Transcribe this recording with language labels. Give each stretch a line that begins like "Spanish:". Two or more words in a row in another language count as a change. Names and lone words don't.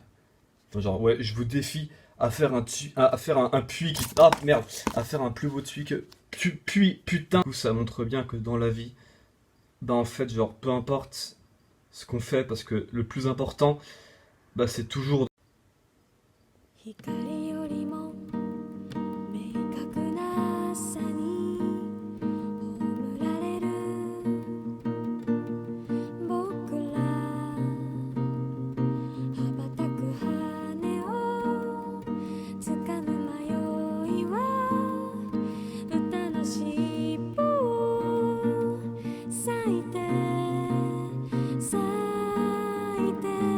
French: Enfin, genre, ouais, je vous défie à faire à faire un puits qui. Ah merde! À faire un plus beau puits que. Puits, putain! Du coup, ça montre bien que dans la vie, bah en fait, genre, peu importe ce qu'on fait, parce que le plus important, bah c'est toujours.
Japanese: 光よりも明確な朝に葬られる僕ら羽ばたく羽をつかむ迷いは歌の尻尾を咲いて咲いて